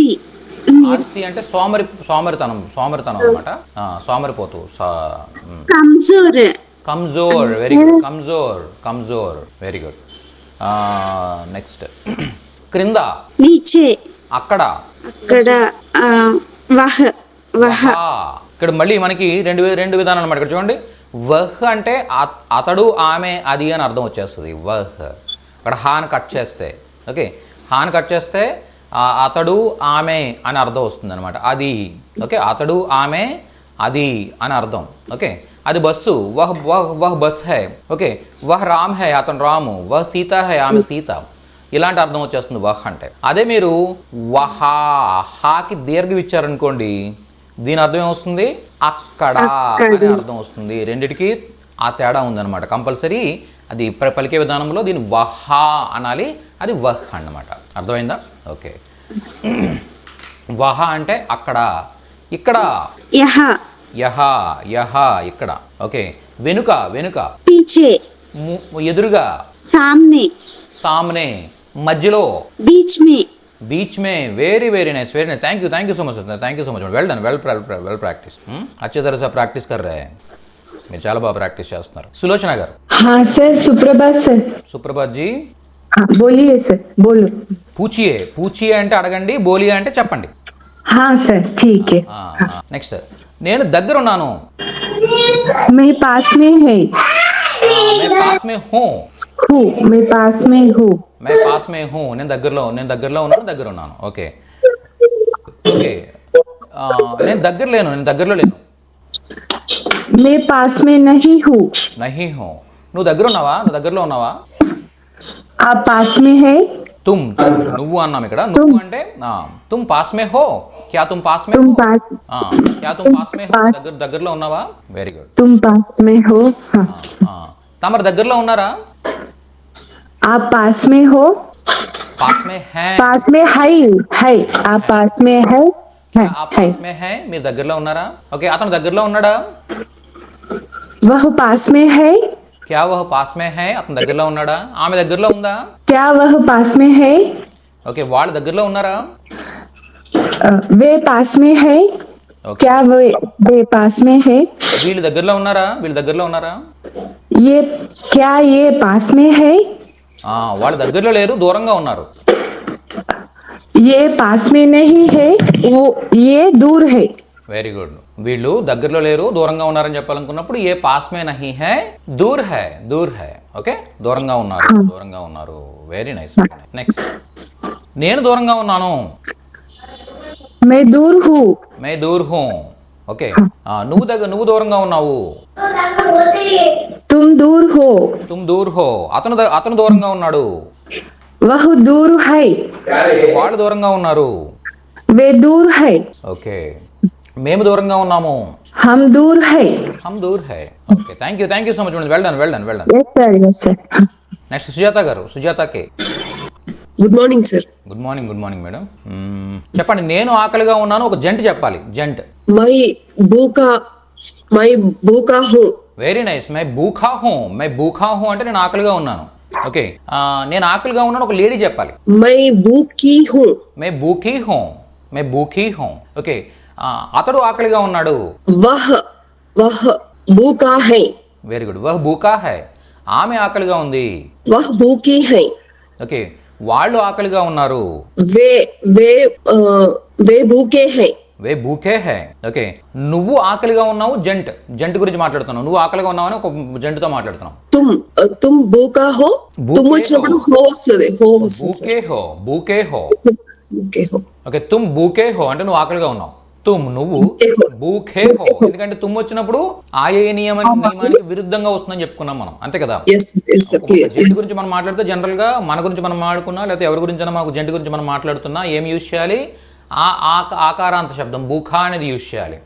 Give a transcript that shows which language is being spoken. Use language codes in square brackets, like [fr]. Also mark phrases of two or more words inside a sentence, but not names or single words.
[te] ఆల్సీ అంటే సోమరితనం అనమాట. సోమరిపోతూ. కమ్జోర్ కమ్జోర్. [en] very good. [te] కమ్జోర్. [en] very good. [te] నెక్స్ట్ క్రింద, నీచే అక్కడ, అక్కడ [hi] वह वहा [te] వహా. ఇక్కడ మళ్ళీ మనకి రెండు విధానాలు అనమాట. ఇక్కడ చూడండి, వహ్ అంటే అతడు, ఆమె, అది అని అర్థం వచ్చేస్తుంది. వహ్. అక్కడ హాని కట్ చేస్తే, ఓకే, హాని కట్ చేస్తే అతడు, ఆమె అని అర్థం వస్తుంది అనమాట. అది. ఓకే, అతడు, ఆమె, అది అని అర్థం. ఓకే, అది బస్సు. [hi] वह वह वह बस है. ఓకే, वह राम है, [te] అతను రాము. [hi] वह सीता है, [te] ఆమె సీత. ఇలాంటి అర్థం వచ్చేస్తుంది వహ్ అంటే. అదే మీరు వహా, హాకి దీర్ఘం ఇచ్చారనుకోండి, దీని అర్థం ఏమొస్తుంది? అక్కడ అనే అర్థం వస్తుంది. రెండిటికి ఆ తేడా ఉందన్నమాట. కంపల్సరీ అది పలికే విధానంలో దీన్ని వహా అనాలి, అది వహ్ అన్నమాట. అర్థమైందా? ఓకే. వహ అంటే అక్కడ, ఇక్కడ యహ యహ ఇక్కడ. ఓకే. వెనుక, పీछे ఎదురుగా, సామ్నే, మధ్యలో, [hi] बीच में. [en] Very nice, very nice. Thank you so much. Well done, well practice. [hi] अच्छे तरह से प्रैक्टिस कर रहे हैं. [te] మీరు చాలా బాగా ప్రాక్టీస్ చేస్తున్నారు. సులోచన గారు. [hi] हाँ सर, सुप्रभात सर. सुप्रभात जी. हाँ बोलिए सर, बोलो. [te] పూచియే అంటే అడగండి, బోలియే అంటే చెప్పండి. [hi] हाँ सर, ठीक है. [te] నెక్స్ట్ నేను దగ్గర ఉన్నాను. [hi] मैं पास में है. मैं पास में हूँ. मैं पास में हूँ. मैं पास में हूँ. [te] నేను దగ్గరలో ఉన్నాను. ఓకే. నేను దగ్గరలో లేను. [hi] मैं पास में नहीं हूँ. [te] నువ్వు దగ్గరలో ఉన్నావా? [hi] आप पास में है. [te] నువ్వు అన్నాం ఇక్కడ. నువ్వు అంటే [hi] तुम पास में हो. क्या तुम पास में हो? क्या तुम पास में हो? [te] దగ్గరలో ఉన్నావా? [en] very good. [hi] तुम पास में हो. [te] తమరు దగ్గరలో ఉన్నారా? [hi] आप पास में हो. पास में है. पास में है. आप पास में है. आप पास में है. [te] మీరు దగ్గరలో ఉన్నారా? ఓకే. అతను దగ్గరలో ఉన్నాడా? [hi] वह पास में है. क्या वह पास में है? [te] అతను దగ్గరలో ఉన్నాడా? ఆమె దగ్గరలో ఉందా? [hi] क्या वह पास में है. [te] ఓకే. వాళ్ళు దగ్గరలో ఉన్నారా? [hi] वे पास में है. क्या वे पास में है. [te] వీళ్ళు దగ్గరలో ఉన్నారా? [hi] ये पास में है. [te] వాళ్ళ దగ్గరలో లేరు, దూరంగా ఉన్నారు. [hi] ये पास में नहीं है, ये दूर है. [en] very good. [te] వీళ్ళు దగ్గరలో లేరు, దూరంగా ఉన్నారని చెప్పాలనుకున్నప్పుడు [hi] ये पास में नहीं है, दूर है. [te] ఓకే, దూరంగా ఉన్నారు. [en] very nice. [te] నెక్స్ట్ నేను దూరంగా ఉన్నాను. [hi] मैं दूर हूँ. [te] ఓకే. నువ్వు దూరంగా ఉన్నావు. [hi] तुम दूर हो. [te] అతను దూరంగా ఉన్నాడు. [hi] वह दूर है. [te] వాళ్ళు దూరంగా ఉన్నారు. [hi] वे दूर है. [te] ఓకే. మేము దూరంగా ఉన్నాము. [hi] हम दूर है. [te] ఓకే. [en] Thank you so much. Well done. yes sir. [te] నెక్స్ట్ సుజాత గారు. సుజాతకి. [en] Good morning sir. good morning madam. [te] చెప్పండి. నేను ఆకలిగా ఉన్నాను. ఒక జంట్ చెప్పాలి. జంట్. [hi] मैं भूखा हूँ. [en] very nice. [hi] मैं भूखा हूँ [te] అంటే నేను ఆకలిగా ఉన్నాను. ఓకే. నేను ఆకలిగా ఉన్నాను. ఒక లేడీ చెప్పాలి. [hi] मैं भूखी हूँ. [te] ఓకే. అతడు ఆకలిగా ఉన్నాడు. [hi] वह भूखा है. [en] very good. [hi] वह भूखा है. [te] ఆమె ఆకలిగా ఉంది. [hi] वह भूखी है. [te] ఓకే. వాళ్ళు ఆకలిగా ఉన్నారు. [hi] वे भूखे है. वे भूखे है. [te] ఓకే, నువ్వు ఆకలిగా ఉన్నావు. జంట్ గురించి మాట్లాడుతున్నావు. నువ్వు ఆకలిగా ఉన్నావు అని ఒక జంటుతో మాట్లాడుతున్నావు. [hi] तुम भूखा हो. तुम [te] వచ్చినప్పుడు హో వస్తుంది. [hi] भूखे हो. भूखे हो. [te] ఓకే, [hi] तुम भूखे हो [te] అంటే నువ్వు ఆకలిగా ఉన్నావు. నువ్వు [hi] भूखे हो, [te] ఎందుకంటే తుమ్ వచ్చినప్పుడు ఆయే నియమానికి విరుద్ధంగా వస్తుందని చెప్పుకున్నాం మనం, అంతే కదా. జంటు గురించి మనం మాట్లాడితే జనరల్ గా మన గురించి మనం మాట్లాడుకున్నా, లేకపోతే ఎవరి గురించి మాకు జంటు గురించి మనం మాట్లాడుతున్నా ఏం యూజ్ చేయాలి? ఆకారాంత శబ్దం భూఖా అనేది యూజ్ చేయాలి.